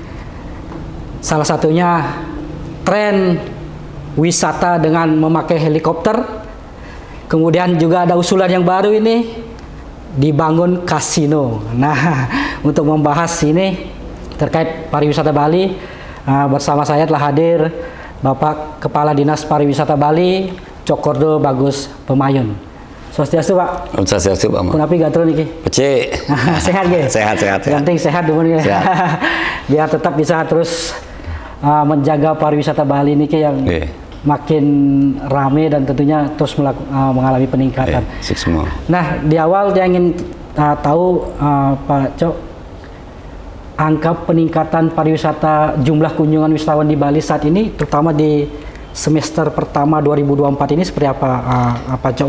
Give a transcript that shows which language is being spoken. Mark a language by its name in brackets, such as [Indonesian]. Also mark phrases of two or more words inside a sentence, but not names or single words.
[Indonesian] Salah satunya tren wisata dengan memakai helikopter. Kemudian juga ada usulan yang baru ini, dibangun kasino. Nah, untuk membahas ini terkait pariwisata Bali, bersama saya telah hadir Bapak Kepala Dinas Pariwisata Bali, Cokordo Bagus Pemayun. Swastiastu Pak. Swastiastu Pak. [Balinese] Kunapi gatro niki? Pece. Sehat ge? Sehat. [Indonesian] Yang penting sehat dulu ya. Biar tetap bisa terus menjaga pariwisata Bali ini yang makin rame dan tentunya terus mengalami peningkatan. Nah, di awal saya ingin tahu Pak Cok, angka peningkatan pariwisata, jumlah kunjungan wisatawan di Bali saat ini, terutama di semester pertama 2024 ini seperti apa Pak Cok?